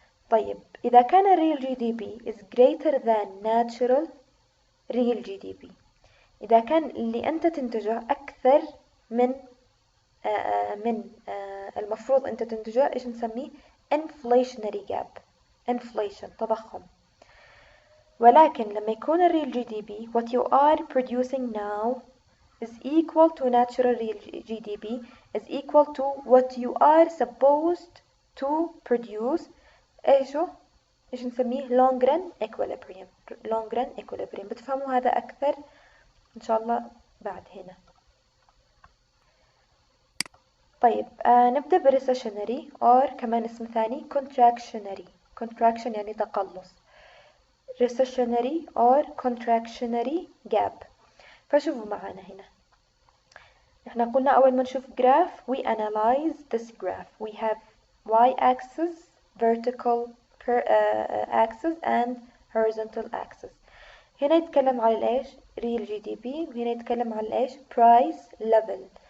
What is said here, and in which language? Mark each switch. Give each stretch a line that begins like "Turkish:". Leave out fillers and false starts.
Arabic: طيب إذا كان real GDP is greater than natural real GDP، إذا كان اللي أنت تنتجه أكثر من المفروض أنت تنتجه، إيش نسميه؟ inflationary gap.
English: inflation
Arabic: تضخم. ولكن لما يكون
English: real GDP what you are producing now is equal to natural real GDP is equal to what you are supposed to produce.
Arabic: إيش نسميه؟ long run equilibrium.
English: long run equilibrium.
Arabic: بتفهموا هذا أكثر إن شاء الله بعد هنا. طيب نبدأ ب recessionary or كمان اسم ثاني contractionary. contraction يعني تقلص.
English: recessionary or contractionary gap.
Arabic: فشوفوا معانا هنا، احنا قلنا أول ما نشوف
English: graph we analyze this graph. We have y-axis, vertical axis and horizontal axis.
Arabic: هنا يتكلم على الإيش؟ real GDP، وهنا يتكلم على الإيش؟ price level.